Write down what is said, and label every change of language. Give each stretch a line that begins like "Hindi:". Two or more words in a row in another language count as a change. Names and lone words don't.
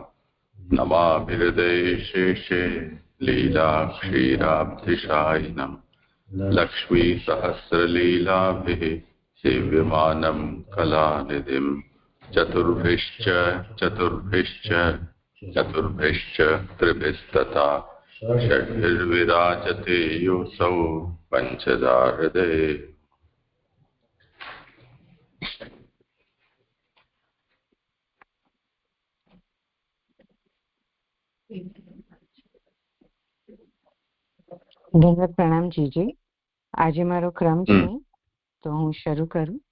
Sanskrit: नमामि हृदयेशेषे लीलाक्षीराब्धिशायिनं लक्ष्मीसहस्रलीलाभिः सेव्यमानं कलानिधिं चतुर्भिश्च त्रिभिस्तथा षड्भिर्विराजते योऽसौ पञ्चदा हृदये।
Gujarati: ધન્યવાદ. પ્રણામ જીજી. આજે મારો ક્રમ છે તો હું શરૂ કરું.